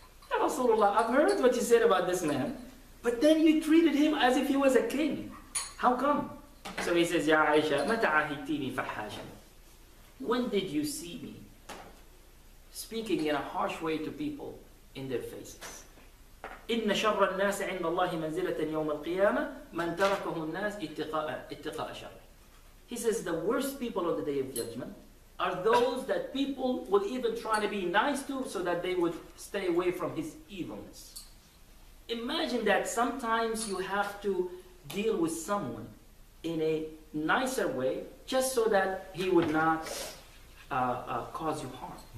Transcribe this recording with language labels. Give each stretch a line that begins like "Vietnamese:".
English: Ya Rasulullah, I've heard what you said about this man, but then you treated him as if he was a king. How come? So he says, Ya Aisha,
Arabic: متى عاهدتيني فحاشا?
English: When did you see me speaking in a harsh way to people in their faces?
Arabic: إن شر الناس عند الله منزلة يوم القيامة من تركه الناس اتقاء شره.
English: He says the worst people on the day of judgment are those that people will even try to be nice to so that they would stay away from his evilness. Imagine that sometimes you have to deal with someone in a nicer way just so that he would not cause you harm.